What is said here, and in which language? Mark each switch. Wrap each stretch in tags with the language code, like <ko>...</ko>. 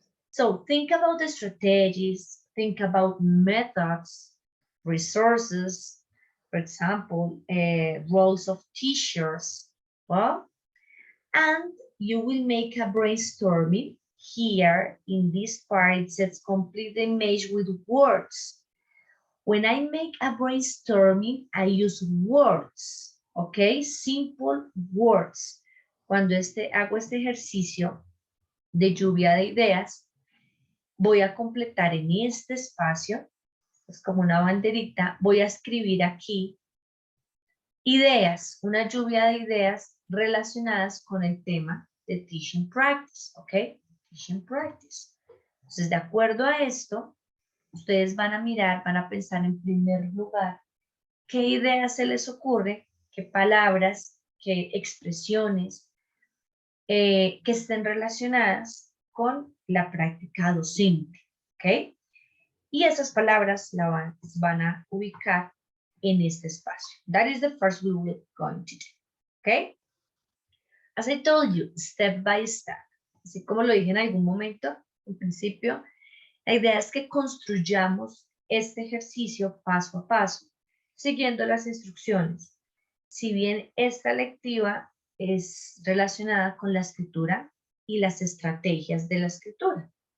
<en>So think about the strategies, think about methods, resources, for example, roles of teachers, well, and you will make a brainstorming. Here in this part, it says complete the image with words. When I make a brainstorming, I use words, okay? Simple words.</en> <es>Cuando hago este ejercicio de lluvia de ideas, voy a completar en este espacio, es como una banderita, voy a escribir aquí ideas, una lluvia de ideas relacionadas con el tema de Teaching Practice, ¿ok? Teaching Practice. Entonces, de acuerdo a esto, ustedes van a mirar, van a pensar en primer lugar qué ideas se les ocurre, qué palabras, qué expresiones que estén relacionadas con la práctica docente, ¿ok? Y esas palabras van a ubicar en este espacio.</es> <en>That is the first we will going to do, ¿ok? As I told you, step by step.</en> <es>Así como lo dije en algún momento, en principio, la idea es que construyamos este ejercicio paso a paso, siguiendo las instrucciones. Si bien esta lectiva es relacionada con la escritura y las estrategias de la escritura.</es>